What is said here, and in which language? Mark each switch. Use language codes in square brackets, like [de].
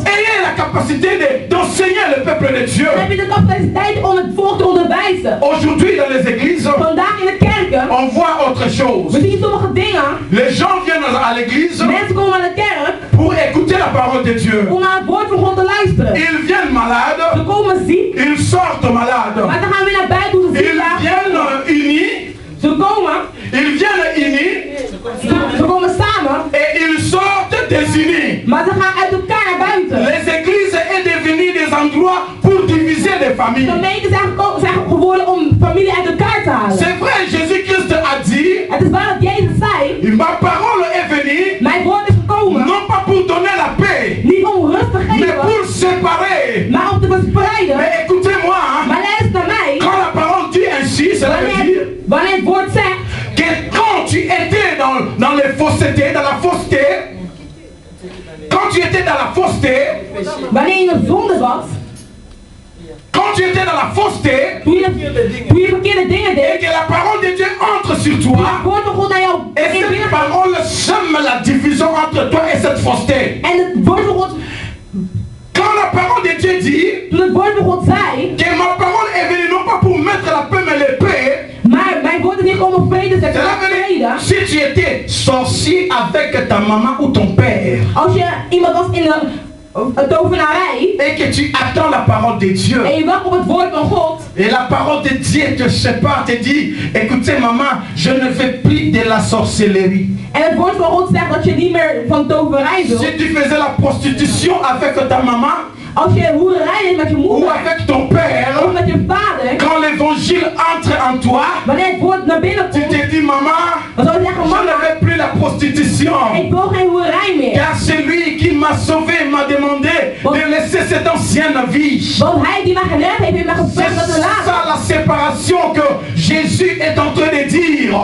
[fr] Ayez la capacité d'enseigner le peuple de Dieu. [nl] Dan heb je de capaciteit om het volk te onderwijzen. [fr] Aujourd'hui dans les églises. [nl] Vandaag in de kerken. [fr] On voit autre chose. [nl] We zien sommige dingen. [fr] Les gens viennent à l'église. [nl] Mensen komen aan de kerk. [fr] Pour écouter la parole de Dieu. [nl] Om naar het woord van God te luisteren. [fr] Ils viennent malades. [nl] Ze komen ziek. [fr] Ils sortent malades. [nl] Maar ze gaan weer naar buiten om ziek. [fr] Ils viennent unis. [nl] Ze komen. [fr] Ils viennent unis. [nl] Ze komen samen. [fr] Et ils sortent désunis. [nl] Maar ze gaan uit elkaar naar buiten. [fr] Les églises sont devenues des endroits pour diviser des familles. [nl] Gemeenten zijn geworden om familie uit elkaar te halen. [fr] C'est vrai, Jésus-Christ a dit. [nl] Het is waar dat Jezus zei. [fr] Ma parole est venue. [nl] Mijn woord is gekomen. [fr] Non pas pour donner la paix. [nl] Niet om rust te geven. [fr] Mais pour séparer. [nl] Maar om te verspreiden. [fr] Mais écoutez-moi. [nl] Maar luister naar mij. [fr] Quand la parole dit ainsi, cela veut dire. [nl] Wanneer het woord zegt. [fr] Que quand tu étais dans les faussetés, dans la fausseté. Quand tu étais dans la fausseté. [nl] Wanneer je in de zonde was. [fr] Quand tu étais dans la fausseté. [nl] Toen je verkeerde dingen deed. [fr] Et que la parole de Dieu entre sur toi. Et cette parole sème la division entre toi et cette fausseté. [nl] En het woord van God. [fr] Quand la parole de Dieu dit. [nl] Toen het woord van God zei. [fr] Que ma parole est venue non pas pour mettre la paix mais l'épée. [nl] Maar mijn woord is niet om vrede te zetten. [fr] Si tu étais sorcier avec ta maman ou ton père. [nl] Als je iemand was in een tovenarij. [fr] Et que tu attends la parole de Dieu. [nl] En je wacht op het woord van God. [fr] Et la parole de Dieu te sépare, te dit, écoutez maman, je ne fais plus de la sorcellerie. [nl] En het woord van God zegt dat je niet meer van toverij wilt. [fr] Si tu faisais la prostitution avec ta maman. [nl] Als je hoererij deed met je moeder. [fr] Ou avec ton père. [nl] Of met je vader. [fr] Quand l'évangile entre en toi. [nl] Wanneer het woord naar binnen komt. [fr] Tu te dis maman. [nl] Dan zou je zeggen mama. [fr] Je ne veux plus la prostitution. [nl] Ik wil geen hoererij meer. [fr] Car celui qui m'a sauvé m'a demandé de laisser cette ancienne vie. [nl] Want hij die mij gered heeft mij gevraagd dat te laten. [fr] C'est ça la séparation que Jésus est en train de dire.